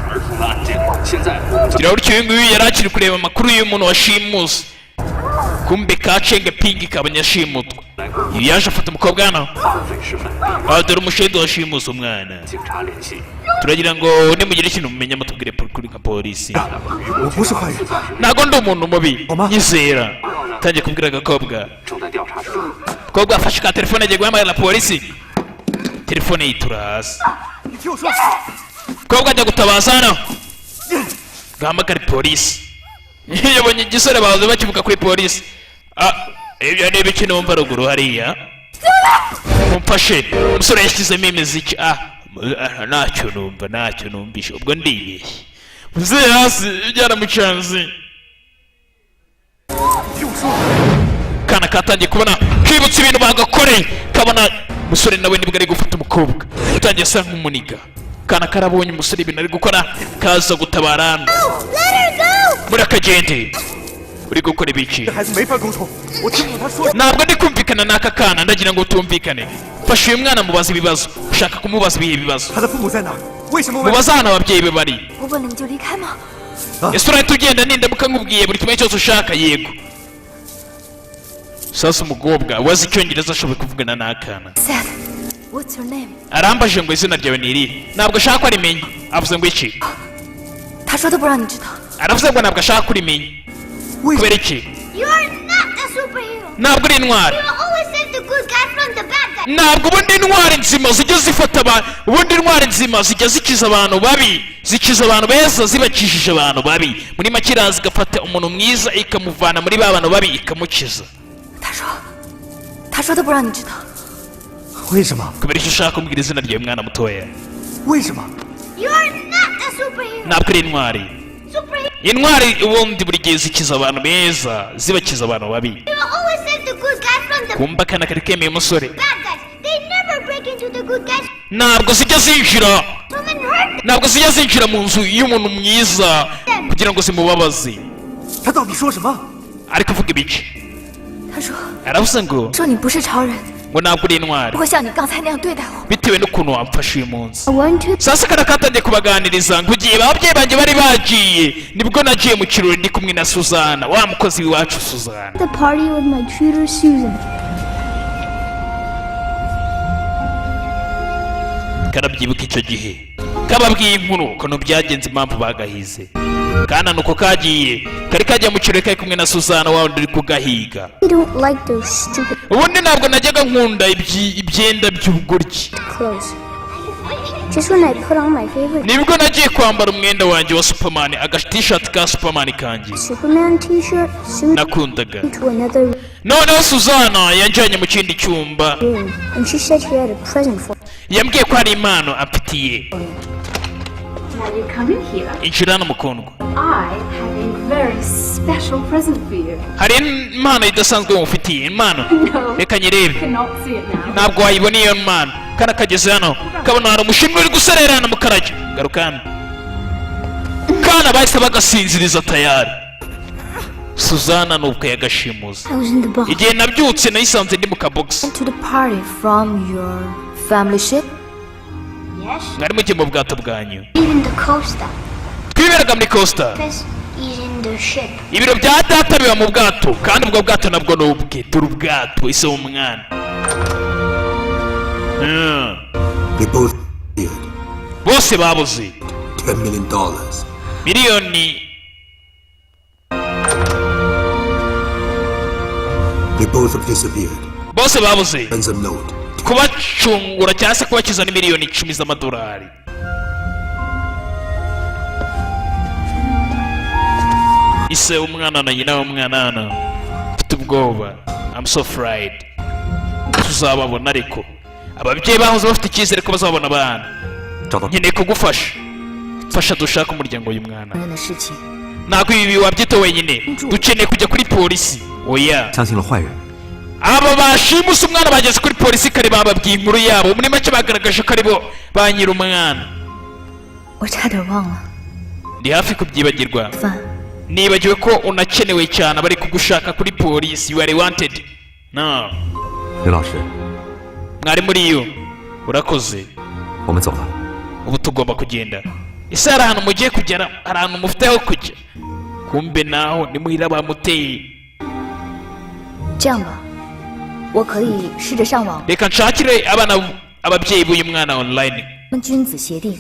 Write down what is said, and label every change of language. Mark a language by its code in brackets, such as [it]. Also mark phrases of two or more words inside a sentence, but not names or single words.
[rw] gira gutyo uyu nguyu yari akiri kureba amakuru y'umuntu washimuse kumbe kacenge pingi kabanyashimutwa iyo yaje afata umukobwa hano dore umushede washimuse umwana turagira ngo nimugire ikintu mumenye mutubwire kuri nka polisi [zh] 我不是坏人， [rw] ntago ndi umuntu mubi nyizera tangiye kubwira agakobwa umukobwa afashe ka telefone agiye guhamagara polisi telefone yitura hasi [zh] 你听我说， [rw] umukobwa ajya gutabaza hano gahamagara polisi yabonye igisore bahoze bakivuga kuri polisi ibyo ni ibiki numva ruguru hariya mumfashe umusore yashyizemo imiziki ntacyo numvishe ubwo ndibeshye muzehe hasi byaramucanze kana katangiye kubona kibutsa ibintu bagakoreye kabona umusore nawe nibwo ari gufata umukobwa utangiye asa nk'umuniga kana karabonye umusore ibintu ari gukora kaza gutabara hano muri akagende uri gukora ibiki [zh] 这孩子没法沟通，我听不懂他说。 [rw] ntabwo ndi kumvikana n'aka kana ndagira ngo tumvikane fasha uyu mwana mubaza ibibazo ushaka kumubaza ibihe bibazo [zh] 他的父母在哪？为什么？ [rw] mubaza hano ababyeyi be bari [zh] 我问了你就离开吗？ [rw] ese urahita ugenda nindamuka nkubwiye buri kimwe cyose ushaka yego sasa umukobwa wazi icyongereza ashoboye kuvugana n'akana [en] Seth, what's your name? [rw] arambaje ngo izina ryawe ni irihe ntabwo ashaka ko arimenya avuze ngo iki [zh] 他说都不让你知道。 [rw] aravuze ngo ntabwo ashaka ko urimenya kubera iki [en] You're not a superhero! [rw] ntabwo uri intwari [en] You always save the good guy from the bad guy! [rw] ntabwo ubundi intwari nzima zijya zifata abantu ubundi intwari nzima zijya zikiza abantu babi zikiza abantu beza zibakishije abantu babi muri make iraza igafata umuntu mwiza ikamuvana muri ba bantu babi ikamukiza [zh] 他说都不让你知道。为什么？ [rw] kubera icyo ushaka kumbwira izina ryawe mwana mutoya [zh] 为什么？ [en] You're not a superhero! [rw] ntabwo uri intwari [en] Superhero! [rw] intwari ubundi buri gihe zikiza abantu beza zibakiza abantu babi [en] You always save the good guy from the [rw] kumva akana kari kemeye umusore [en] bad guys! They never break into the good guys' [rw] ntabwo zijya zinjira [en] room and hurt [rw] ntabwo zijya zinjira mu nzu y'umuntu mwiza kugira ngo zimubabaze. [zh] 他到底说什么？ [rw] ari kuvuga ibiki? [zh] 他说 [rw] aravuze ngo [zh] 你不是超人， [rw] ngo ntabwo uri intwari [zh] 不会像你刚才那样对待我。 [rw] bitewe n'ukuntu wamfashe uyu munsi. [en] I want to. [rw] sasa kana katangiye kubaganiriza ngo igihe ababyeyi banjye bari bagiye nibwo nagiye mu kirori ndi kumwe na Suzana, wa mukozi w'iwacu Suzana. [en] The party with my tutor Susan. [rw] karabyibuka icyo gihe kababwiye inkuru ukuntu byagenze impamvu bagahize, kana nuko kagiye kari kajya mu kirori kari kumwe na Suzana wa wundi uri kugahiga. [en] I don't like those stupid [rw] ubundi ntabwo najyaga nkunda ibyenda by'ubugoryi. [en] clothes. Just when I put on my favorite [rw] nibwo nagiye kwambara umwenda wanjye wa Superman, t-shirt ka Superman kanjye [en] Superman t-shirt, Susan [rw] nakundaga. [en] to another [rw] noneho Suzana yanjyanye mu kindi cyumba, [en] room, and she said she had a present for me. [rw] yambwiye ko hari impano amfitiye. [en] Now you come in here. [rw] injira hano mukundwa, [en] I have a very special present for you. [rw] hari impano idasanzwe mufitiye. impano [en] No, [rw] reka [en] you [rw] nyirebe, [en] cannot see it now. [rw] ntabwo wayibona iyo mpano. kana kageze hano kabona hari umushinwa uri gusererana mu karajyo. garukana kana bahise bagasinziriza tayari. Suzana nubwo yagashimuza. [en] I was in the box. [rw] igihe nabyutse nayisanze ndi mu kabogisi. [en] To the party from your family ship. Yes. [rw] mwari mugiye mu bwato bwanyu. [en] He's in the coaster. [rw] twiberaga muri costa. [en] Because he's in the ship. [rw] ibiro bya data biba mu bwato, kandi ubwo bwato nabwo ni ubwe. turi ubwato ise w'umwana. [en] They both did. [rw] bose babuze [en] $10 million. [rw] miliyoni. [en] They both have disappeared. [rw] bose babuze [en] Ransom note. [rw] kubacungura cyangwa se kubakiza ni miliyoni 10 z'amadolari. ise umwana na nyina w'umwana mfite ubwoba. [en] I'm so afraid. [rw] tuzababona ariko ababyeyi bahoze bafite icyizere ko bazabona abana. [zh] 找到 [rw] nkeneye kugufasha, fasha dushake umuryango w'uyu mwana. [zh] 人的事情， [rw] ntabwo ibi wabyita wenyine, dukeneye kujya kuri polisi. oya [zh] 相信了坏人， [rw] aba bashimuse umwana bageze kuri polisi kare bababwiye inkuru yabo. muri make bagaragaje ko ari bo ba nyiri umwana. [zh] 我差点忘了。 [rw] ndi hafi kubyibagirwa. [zh] 饭， [rw] nibagiwe ko unakenewe cyane, bari kugushaka kuri polisi. [en] you are wanted. no [zh] 刘老师， [rw] mwari muri yo. urakoze. [zh] 我们走了。 [rw] ubu tugomba kugenda. ese hari ahantu mugiye kugera? hari ahantu mufite aho kujya? kumbe naho nimuhira bamuteye. [zh] 这样吧，我可以试着上网， [rw] reka nshakire ababyeyi b'uyu mwana online. [zh] 跟君子协定，